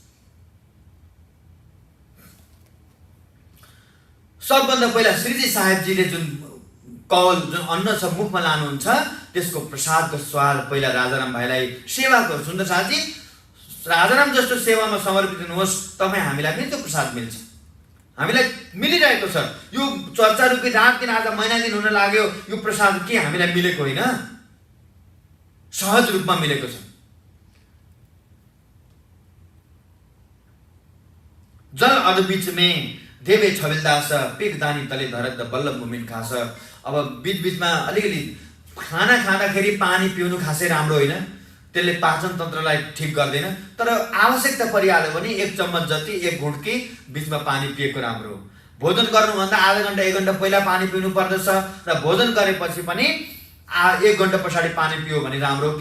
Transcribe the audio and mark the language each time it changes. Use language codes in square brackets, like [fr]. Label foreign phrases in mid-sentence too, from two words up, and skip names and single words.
[ne] सबभन्दा पहिला श्रीजी साहेबजीले जुन कौल जुन अन्न छ मुखमा लानुहुन्छ त्यसको प्रसादको स्वाद पहिला राजाराम भाइलाई सेवा गर्छु। सुन्दर साथी, राजाराम जस्तो सेवामा समर्पित हुनुहोस्, तपाईँ हामीलाई पनि त्यो प्रसाद मिल्छ। हामीलाई मिलिरहेको छ। यो चर्चा रूपी रात दिन आज महिना दिन हुन लाग्यो, यो प्रसाद के हामीलाई मिलेको होइन, सहज रूपमा मिलेको छ। [hi] जल अध बीच में देवे छबिलदास, पिकदानी तले धरत बल्लभ मुमिन खास। [ne] अब बीचमा अलिकति खाना खाँदाखेरि पानी पिउनु खासै राम्रो होइन, त्यसले पाचन तन्त्रलाई ठिक गर्दैन। तर आवश्यकता परिहाल्यो भने 1 चम्मच जति 1 घुँटकी बिचमा पानी पिएको राम्रो हो। भोजन गर्नुभन्दा आधा घन्टा 1 घन्टा पहिला पानी पिउनु पर्दछ र भोजन गरेपछि पनि 1 घन्टा पछाडि पानी पियो भने राम्रो हो।